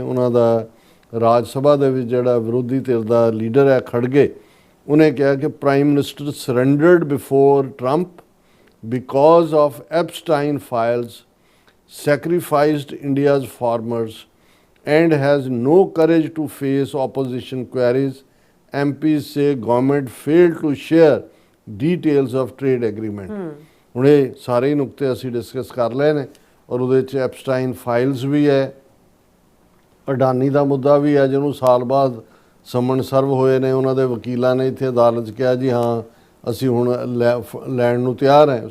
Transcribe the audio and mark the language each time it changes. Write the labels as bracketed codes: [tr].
[pa] ਉਹਨਾਂ ਦਾ ਰਾਜ ਸਭਾ ਦੇ ਵਿੱਚ ਜਿਹੜਾ ਵਿਰੋਧੀ ਧਿਰ ਦਾ ਲੀਡਰ ਹੈ ਖੜਗੇ, ਉਹਨੇ ਕਿਹਾ ਕਿ [en] Prime minister surrendered before Trump because of Epstein files, sacrificed India's farmers and has no courage to face opposition queries. MPs say government failed to share details of trade agreement. [pa] ਹੁਣ ਇਹ ਸਾਰੇ ਨੁਕਤੇ ਅਸੀਂ ਡਿਸਕਸ ਕਰ ਲਏ ਨੇ ਔਰ ਉਹਦੇ 'ਚ ਐਪਸਟਾਈਨ ਫਾਈਲਸ ਵੀ ਹੈ, ਅਡਾਨੀ ਦਾ ਮੁੱਦਾ ਵੀ ਹੈ ਜਿਹਨੂੰ ਸਾਲ ਬਾਅਦ ਸਮਨ ਸਰਵ ਹੋਏ ਨੇ, ਉਹਨਾਂ ਦੇ ਵਕੀਲਾਂ ਨੇ ਇੱਥੇ ਅਦਾਲਤ 'ਚ ਕਿਹਾ ਜੀ ਹਾਂ ਅਸੀਂ ਹੁਣ ਲੈਣ ਨੂੰ ਤਿਆਰ ਹੈ।